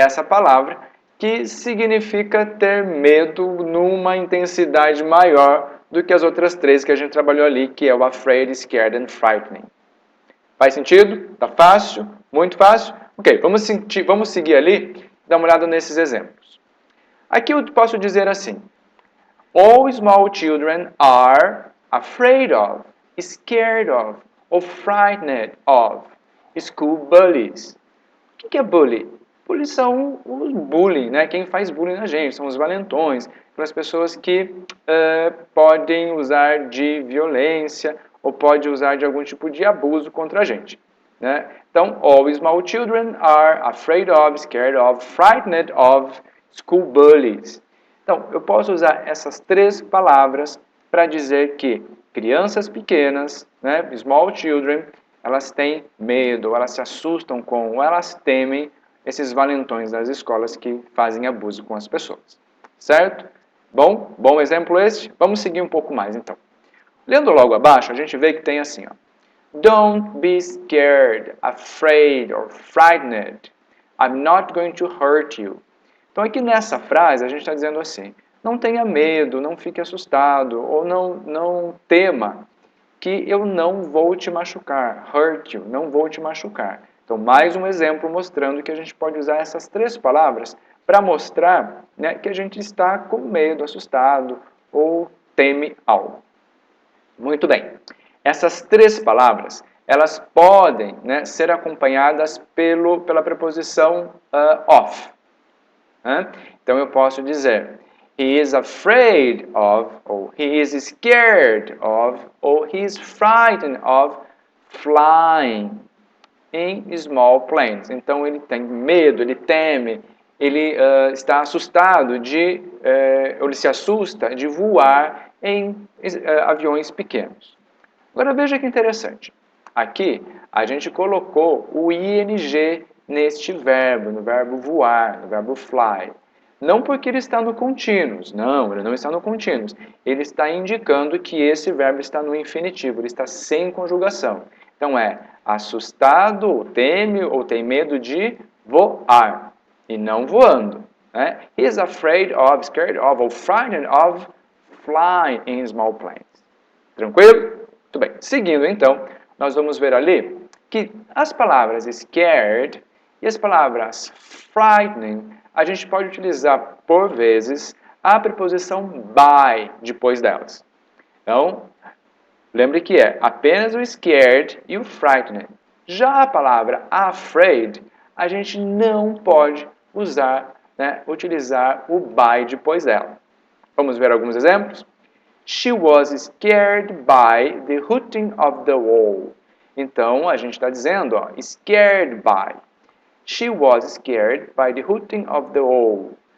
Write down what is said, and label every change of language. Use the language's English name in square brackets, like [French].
[Portuguese] É essa palavra que significa ter medo numa intensidade maior do que as outras três que a gente trabalhou ali, que é o afraid, scared and frightening. Faz sentido? Tá fácil? Muito fácil? Ok, vamos seguir ali, dar uma olhada nesses exemplos. Aqui eu posso dizer assim: [English] All small children are afraid of, scared of, or frightened of school bullies. [Portuguese] O que é bully? Bully são os bullying, né? Quem faz bullying na gente, são os valentões, aquelas pessoas que podem usar de violência ou pode usar de algum tipo de abuso contra a gente. Né? [English] Então, all small children are afraid of, scared of, frightened of school bullies. [Portuguese] Então, eu posso usar essas três palavras para dizer que crianças pequenas, né, small children, elas têm medo, elas se assustam com, ou elas temem esses valentões das escolas que fazem abuso com as pessoas. Certo? Bom exemplo esse. Vamos seguir um pouco mais então. Lendo logo abaixo, a gente vê que tem assim, ó. [English] Don't be scared, afraid or frightened. I'm not going to hurt you. [Portuguese] Então aqui nessa frase a gente está dizendo assim, não tenha medo, não fique assustado, ou não tema, que eu não vou te machucar, hurt you, não vou te machucar. Então mais um exemplo mostrando que a gente pode usar essas três palavras para mostrar, né, que a gente está com medo, assustado ou teme algo. Muito bem. Essas três palavras, elas podem, né, ser acompanhadas pela preposição of. Né? Então eu posso dizer, [English] he is afraid of, ou he is scared of, ou he is frightened of flying in small planes. [Portuguese] Então ele tem medo, ele teme, ele está assustado de, ou ele se assusta de voar em aviões pequenos. Agora veja que interessante. Aqui a gente colocou o ing neste verbo, no verbo voar, no verbo fly. Não porque ele está no continuous, não, ele não está no continuous. Ele está indicando que esse verbo está no infinitivo, ele está sem conjugação. Então é assustado, teme ou tem medo de voar e não voando. Né? [English] He is afraid of, scared of, or frightened of flying in small planes. [Portuguese] Tranquilo? Muito bem. Seguindo então, nós vamos ver ali que as palavras scared e as palavras frightening, a gente pode utilizar por vezes a preposição by depois delas. Então, lembre que é apenas o scared e o frightened. Já a palavra afraid, a gente não pode usar, né, utilizar o by depois dela. Vamos ver alguns exemplos? [English] She was scared by the hooting of the wall. [Portuguese] Então, a gente está dizendo, ó, scared by. [English] She was scared by the hooting of the owl.